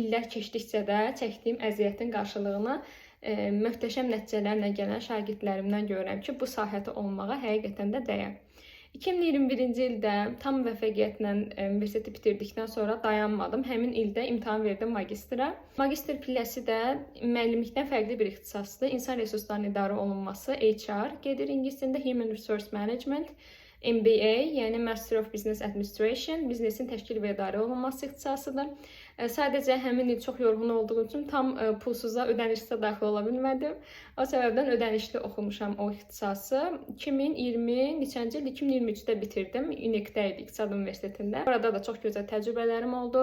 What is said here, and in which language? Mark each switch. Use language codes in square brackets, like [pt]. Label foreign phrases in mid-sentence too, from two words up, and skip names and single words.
[az] İllər keçdikcə də çəkdiyim əziyyətin qarşılığını möhtəşəm nəticələrlə gələn şagirdlərimdən görürəm ki, bu sahədə olmağa həqiqətən də dəyər. 2021-ci ildə tam müvəffəqiyyətlə universiteti bitirdikdən sonra dayanmadım. Həmin ildə imtahan verdim magistra. Magistr pilləsi də müəllimlikdən fərqli bir ixtisasdır. İnsan resurslarının idarə olunması, HR gedir ingilis dilində, [en] Human Resource Management. MBA, yəni Master of Business Administration, [az] biznesin təşkil və idarə olunması ixtisasıdır. Sadəcə həmin il çox yorğun olduğum üçün tam pulsuza, ödənişsizə daxil ola bilmədim. O səbəbdən ödənişli oxumuşam o ixtisası. 2020-ci il 2023-də bitirdim. UNIC-də idi, İqtisad Universitetində. Orada da çox gözəl təcrübələrim oldu.